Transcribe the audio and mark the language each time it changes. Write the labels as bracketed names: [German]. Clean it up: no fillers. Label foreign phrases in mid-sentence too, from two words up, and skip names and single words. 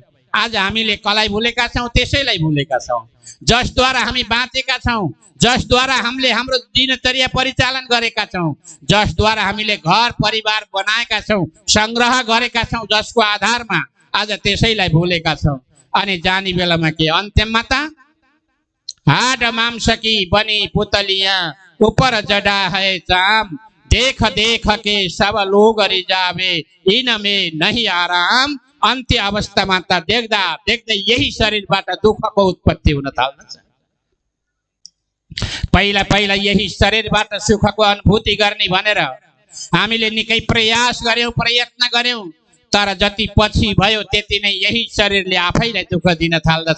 [Nepali] आज हामीले कसलाई भुलेका छौँ? त्यसैलाई भुलेका छौँ जसद्वारा हामी बाँचेका छौँ, जसद्वारा हामीले हाम्रो दिनचर्या परिचालन गरेका छौँ, जसद्वारा हामीले घर परिवार बनाएका छौँ, सङ्ग्रह गरेका छौँ, जसको आधारमा आज त्यसैलाई भुलेका छौँ। अनि जाने बेलामा के अन्त्यमा त [Hindi] हाड मांस की बनी पुतलियाँ ऊपर जड़ा है चाम, देख देख के सब लोग रिजावे इनमें नहीं आराम। [Nepali] अन्त्य अवस्थामा त देख्दा देख्दै यही शरीरबाट दुःखको उत्पत्ति हुन थाल्दछ। पहिला पहिला यही शरीरबाट सुखको अनुभूति गर्ने भनेर हामीले निकै प्रयास गर्यौं, प्रयत्न गर्यौं, तर जति पछि भयो त्यति नै यही शरीरले आफैलाई दुःख दिन थाल्दछ।